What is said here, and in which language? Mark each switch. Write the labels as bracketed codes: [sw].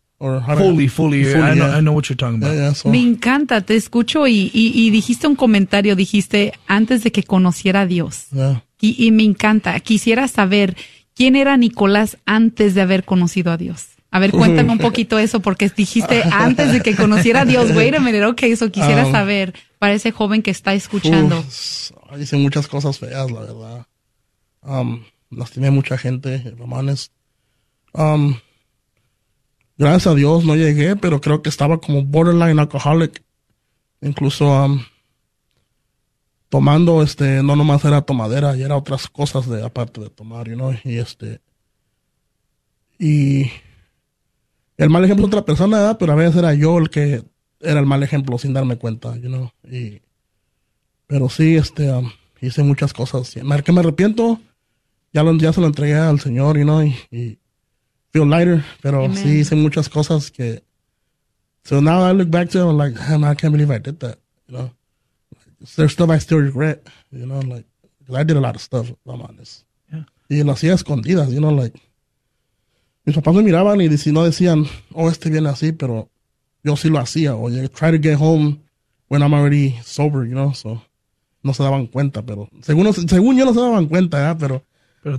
[en] Fully, I know what you're talking about. Yeah, so. [es] Me encanta, te escucho y dijiste un comentario, dijiste antes de que conociera a Dios. [en] Yeah. [es] Y me encanta, quisiera saber quién era Nicolás antes de haber conocido a Dios. A ver, cuéntame un poquito eso, porque dijiste antes de que conociera a Dios. [en] Wait a minute, okay, [es] eso quisiera saber para ese joven que está escuchando. Hice muchas cosas feas, la verdad. Lastimé mucha gente, hermanos. Gracias a Dios no llegué, pero creo que estaba como [en] borderline alcoholic. [es] Incluso tomando, no nomás era tomadera, y era otras cosas de aparte de tomar, [en] you know. [es] Y el mal ejemplo es otra persona, ¿verdad? Pero a veces era yo el que era el mal ejemplo sin darme cuenta, [en] you know. [es] Pero sí, hice muchas cosas. Que me arrepiento, ya se lo entregué al Señor, [en] you know, [es] y [en] feel lighter, [es] pero amen. Sí, hice muchas cosas que, [en] so now I look back to it, I'm like, man, I can't believe I did that, you know, there's stuff I still regret, you know, like, because I did a lot of stuff, if I'm honest, yeah. [es] Y lo hacía escondidas, [en] you know, like, [es] mis papás me miraban y no decían, oh, viene así, pero yo sí lo hacía, o [en] you try to get home when I'm already sober, you know, so, [es] no se daban cuenta, pero, según yo no se daban cuenta, ¿eh? Pero